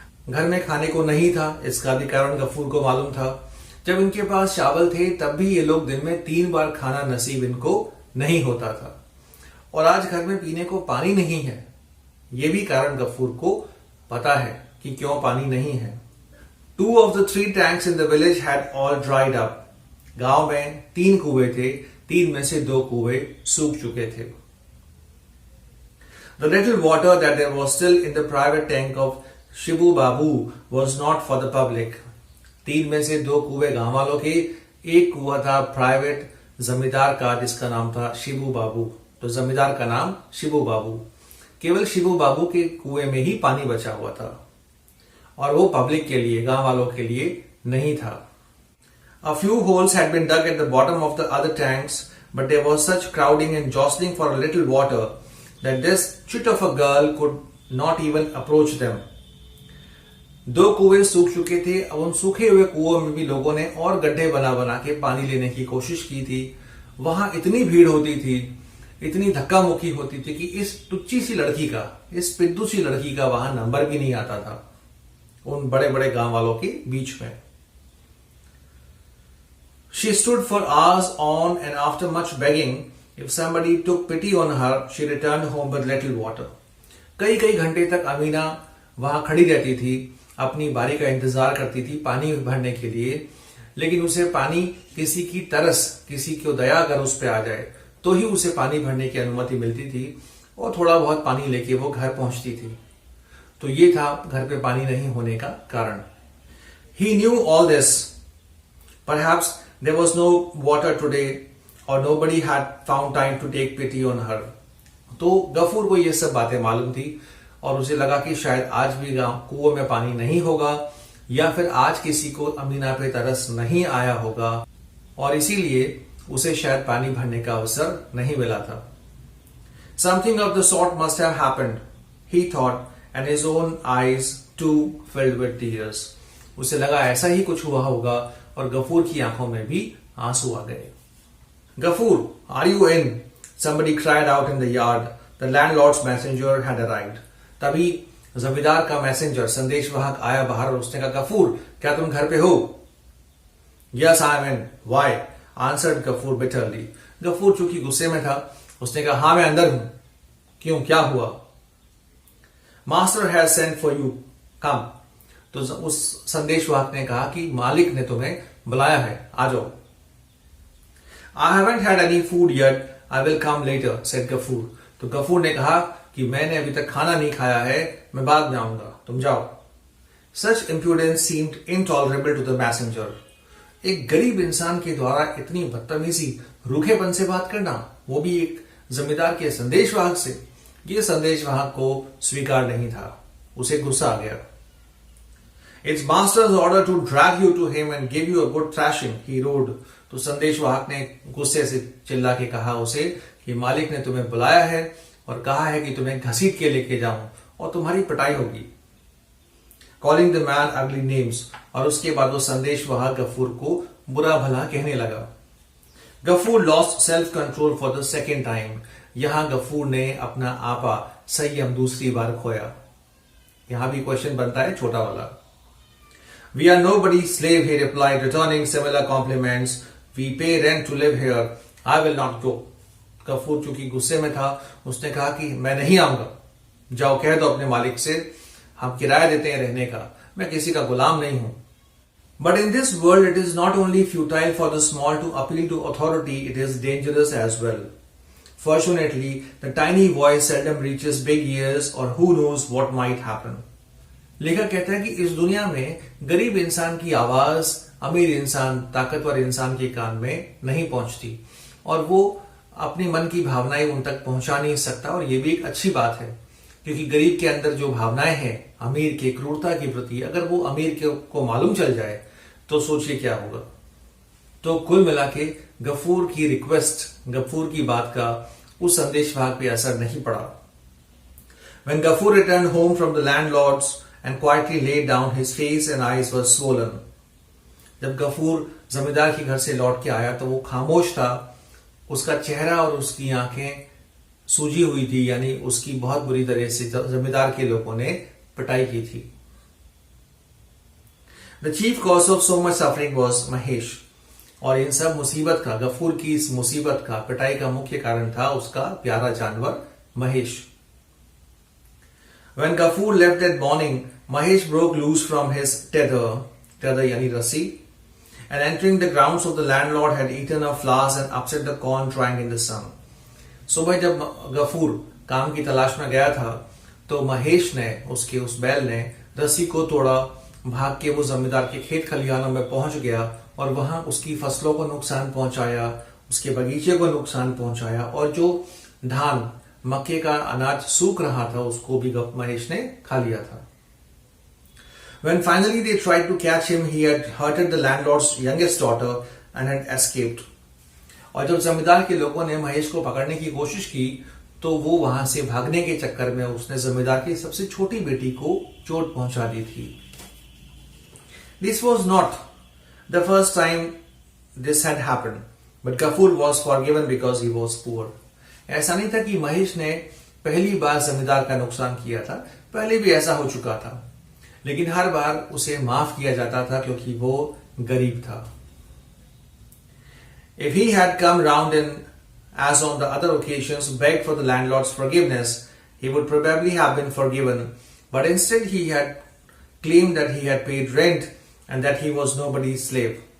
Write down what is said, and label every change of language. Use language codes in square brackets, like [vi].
[hi] घर में खाने को नहीं था, इसका भी कारण गफूर को मालूम था। जब इनके पास चावल थे तब भी ये लोग दिन में 3 बार खाना नसीब इनको नहीं होता था। और आज घर में पीने को पानी नहीं है, ये भी कारण गफूर को पता है कि क्यों पानी नहीं है। [en] 2 of the 3 tanks in the village had all dried up. [hi] गांव में 3 कुएं थे, 3 में से 2 कुएं सूख चुके थे। [en] The little water that there was still in the private tank of Shibu Babu was not for the public. [hi] 3 में से 2 कुएं गांव वालों के, 1 कुआं था प्राइवेट जमींदार का जिसका नाम था शिबू बाबू। तो जमींदार का नाम शिबू बाबू। केवल शिबू बाबू के कुएं में ही पानी बचा हुआ था और वो पब्लिक के लिए, गांव वालों के लिए नहीं था। [en] A few holes had been dug at the bottom of the other tanks, but there was such crowding and jostling for a little water that this chit of a girl could not even approach them. [hi] 2 कुएं सूख चुके थे। अब उन सूखे हुए कुओं में भी लोगों ने और गड्ढे बना बना के पानी लेने की कोशिश की थी। वहां इतनी भीड़ होती थी, इतनी धक्का मुक्की होती थी कि इस टुच्ची सी लड़की का, इस पिद्दू सी लड़की का वहां नंबर भी नहीं आता था उन बड़े बड़े गांव वालों के बीच में। [en] She stood for hours on, and after much begging, if somebody took pity on her, she returned home with little water. [hi] कई कई घंटे तक अमीना वहां खड़ी रहती थी, अपनी बारी का इंतजार करती थी पानी भरने के लिए। लेकिन उसे पानी, किसी की तरस, किसी को दया अगर उस पे आ जाए तो ही उसे पानी भरने की अनुमति मिलती थी और थोड़ा बहुत पानी लेके वो घर पहुंचती थी। तो ये था घर पे पानी नहीं होने का कारण। [en] He knew all this. Perhaps there was no water today or nobody had found time to take pity on her. [hi] तो गफूर को ये सब बातें मालूम थी और उसे लगा कि शायद आज भी कुओं में पानी नहीं होगा या फिर आज किसी को अमीना पे तरस नहीं आया होगा और इसीलिए उसे शायद पानी भरने का अवसर नहीं मिला था। [en] Something of the sort must have happened, he thought, and his own eyes too filled with tears. [hi] उसे लगा ऐसा ही कुछ हुआ होगा और गफूर की आंखों में भी आंसू आ गए। [en] Gafur, are you in? Somebody cried out in the yard. The landlord's messenger had arrived. [hi] तभी जमींदार का मैसेंजर, संदेशवाहक आया बाहर और उसने कहा, गफूर, क्या तुम घर पे हो? [en] Yes, I am in. Why? Answered Gafur bitterly. [hi] Ghafoor चूंकि गुस्से में था, उसने कहा, हाँ मैं अंदर हूं। क्यों, क्या हुआ? [en] Master has sent for you. Come. [hi] तो उस संदेशवाहक ने कहा कि मालिक ने तुम्हें बुलाया है, आ जाओ। [en] I haven't had any food yet. I will come later, said Ghafoor. [hi] तो गफूर ने कहा कि मैंने अभी तक खाना नहीं खाया है, मैं बाद में आऊंगा, तुम जाओ। [en] Such impudence seemed intolerable to the messenger. [hi] एक गरीब इंसान के द्वारा इतनी बदतमीजी, रूखेपन से बात करना, वो भी एक जमींदार के संदेशवाहक से, ये संदेशवाहक को स्वीकार नहीं था। उसे गुस्सा आ गया। [en] It's master's order to drag you to him and give you a good thrashing, he roared. [hi] तो संदेशवाहक ने गुस्से से चिल्ला के कहा उसे कि मालिक ने तुम्हें बुलाया है और कहा है कि तुम्हें घसीट के लेके जाऊं और तुम्हारी पिटाई होगी। [en] Calling the man ugly names, [hi] और उसके बाद वो संदेशवाहक गफूर को बुरा भला कहने लगा। [en] Ghafoor lost self control for the second time. [hi] यहां गफूर ने अपना आपा संयम दूसरी बार खोया। यहां भी क्वेश्चन बनता है छोटा वाला। [en] We are nobody's slave, he replied, returning similar compliments. We pay rent to live here. I will not go. [hi] Ghafoor चूंकि गुस्से में था, उसने कहा कि मैं नहीं आऊंगा। जाओ कह दो अपने मालिक से, हम किराया देते हैं रहने का, मैं किसी का गुलाम नहीं हूं। [en] But in this world, it is not only futile for the small to appeal to authority, it is dangerous as well. Fortunately, the tiny voice seldom reaches big ears, or who knows what might happen. [hi] लेखक कहता है कि इस दुनिया में गरीब इंसान की आवाज अमीर इंसान, ताकतवर इंसान के कान में नहीं पहुंचती और वो अपने मन की भावनाएं उन तक पहुंचा नहीं सकता। और ये भी एक अच्छी बात है क्योंकि गरीब के अंदर जो भावनाएं हैं अमीर के क्रूरता के प्रति, अगर वो अमीर को मालूम चल जाए तो सोचिए क्या होगा। तो कुल मिला के गफूर की रिक्वेस्ट, गफूर की बात का उस संदेशवाहक पे असर नहीं पड़ा। [en] When Gafur returned home from the landlord's and quietly laid down, his face and eyes were swollen. [hi] जब गफूर जमींदार के घर से लौट के आया तो वो खामोश था, उसका चेहरा और उसकी आंखें सूजी हुई थी, यानी उसकी बहुत बुरी तरह से जमींदार के लोगों ने पिटाई की थी। [en] The chief cause of so much suffering was Mahesh. [hi] और इन सब मुसीबत का, गफूर की इस मुसीबत का, पिटाई का मुख्य कारण था उसका प्यारा जानवर Mahesh. [en] When Gafur left that morning, Mahesh broke loose from his tether [hi] यानी रस्सी, [en] and entering the grounds of the landlord had eaten a flour and upset the corn drying in the sun. [hi] सुबह जब गफूर काम की तलाश में गया था तो महेश ने, उसके उस बैल ने रस्सी को तोड़ा, भाग के वो जमींदार के खेत खलिहानों में पहुंच गया और वहां उसकी फसलों को नुकसान पहुंचाया, उसके बगीचे को नुकसान पहुंचाया और जो धान, मक्के का अनाज सूख रहा था उसको भी महेश ने खा लिया था। [en] When finally they tried to catch him, he had hurted the landlord's youngest daughter and had escaped. [hi] और जब जमींदार के लोगों ने महेश को पकड़ने की कोशिश की तो वो वहां से भागने के चक्कर में उसने जमींदार की सबसे छोटी बेटी को चोट पहुंचा दी थी। [en] This was not the first time this had happened, but Gafur was forgiven because he was poor. [hi] ऐसा नहीं था कि महेश ने पहली बार जमींदार का नुकसान किया था, पहले भी ऐसा हो चुका था, लेकिन हर बार उसे माफ किया जाता था क्योंकि वो गरीब था। [en] If he had come round and, as on the other occasions, begged for the landlord's forgiveness, he would probably have been forgiven, but instead he had claimed that he had paid rent and that he was nobody's slave.